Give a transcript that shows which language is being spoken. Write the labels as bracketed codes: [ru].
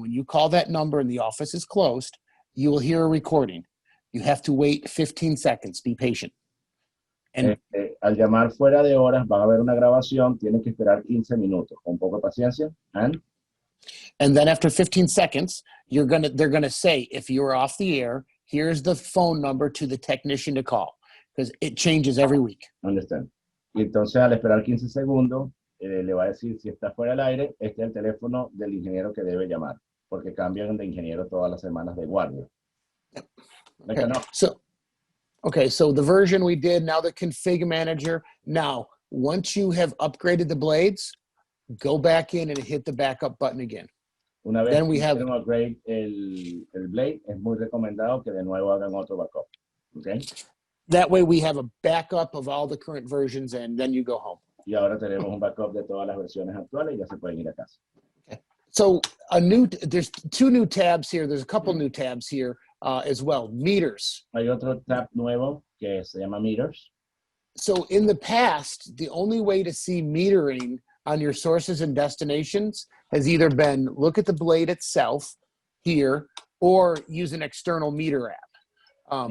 [en] When you call that number and the office is closed, you will hear a recording. You have to wait 15 seconds. Be patient. And [es] al llamar fuera de horas, van a ver una grabación, tienen que esperar 15 minutos. Con poca paciencia. [en] And then after 15 seconds, they're going to say, if you're off the air, here's the phone number to the technician to call, because it changes every week. Understand. [es] Y entonces al esperar 15 segundos, le va a decir si está fuera del aire, este es el teléfono del ingeniero que debe llamar, porque cambian de ingeniero todas las semanas de guardia. [en] Okay, so the version we did, now the config manager. Now, once you have upgraded the blades, go back in and hit the backup button again. [es] Una vez [en] then we have [es] upgrade el blade, es muy recomendado que de nuevo hagan otro backup. [en] Okay? That way we have a backup of all the current versions and then you go home. [es] Y ahora tenemos un backup de todas las versiones actuales y ya se pueden ir a casa. [en] Okay. So there's 2 new tabs here. There's a couple new tabs here as well. Meters. [es] Hay otro tab nuevo que se llama meters. [en] So in the past, the only way to see metering on your sources and destinations has either been look at the blade itself here or use an external meter app.